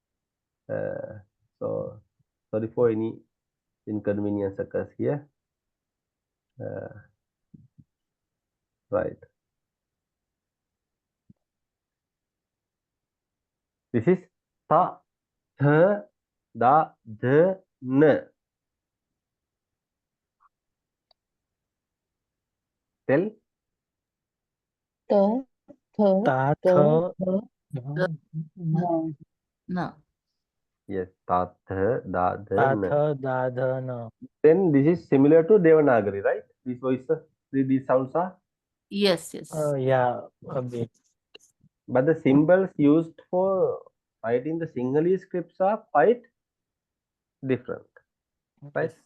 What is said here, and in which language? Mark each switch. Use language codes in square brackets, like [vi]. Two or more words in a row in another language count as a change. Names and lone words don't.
[en] So sorry for any inconvenience occurs here. Right. This is ta, th, da, the, n. Tell. The, the, Ta, the, tha, the, na. no. No. Yes, ta, th, da, the, Ta, n. tha, da, dha, na. Then this is similar to Devanagari, right? These voices, these sounds are, Yes, yes. Yeah, a bit. but the symbols used for writing the Sinhalese scripts are quite different, right? Yes.